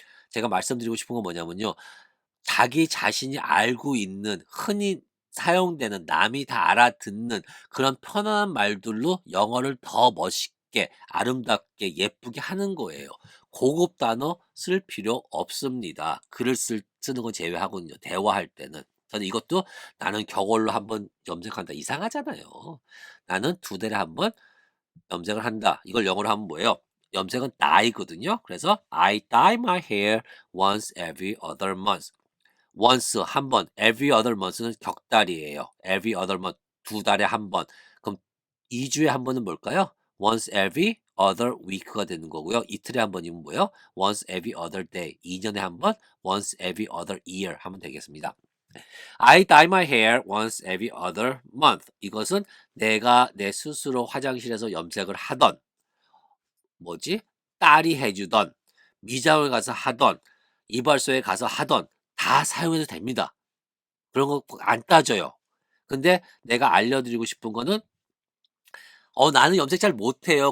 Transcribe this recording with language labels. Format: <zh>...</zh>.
<ko>제가 말씀드리고 싶은 건 뭐냐면요. 자기 자신이 알고 있는 흔히 사용되는 남이 다 알아듣는 그런 편안한 말들로 영어를 더 멋있게 아름답게 예쁘게 하는 거예요. 고급 단어 쓸 필요 없습니다. 글을 쓰는 건 제외하고는요. 대화할 때는. 저는 이것도 나는 격언로 한번 염색한다. 이상하잖아요. 나는 2달에 한 번 염색을 한다. 이걸 영어로 하면 뭐예요? 염색은 dye거든요.</ko> <en>그래서 I dye my hair once every other month.</en> <ko>once 한 번, every other month는 격달이에요. every other month 2달에 한 번. 그럼 2주에 한 번은 뭘까요?</ko> <en>once every other week가 되는 거고요.</en> <ko>이틀에 한 번이면 뭐예요?</ko> <en>once every other day.</en> <ko>2년에 한 번,</ko> <en>once every other year</en> <ko>하면 되겠습니다.</ko> <en>I dye my hair once every other month.</en> <ko>이것은 내가 내 스스로 화장실에서 염색을 하던 뭐지? 딸이 해주던 미장을 가서 하던 이발소에 가서 하던 다 사용해도 됩니다. 그런 거 안 따져요. 근데 내가 알려드리고 싶은 거는 나는 염색 잘 못해요.</ko>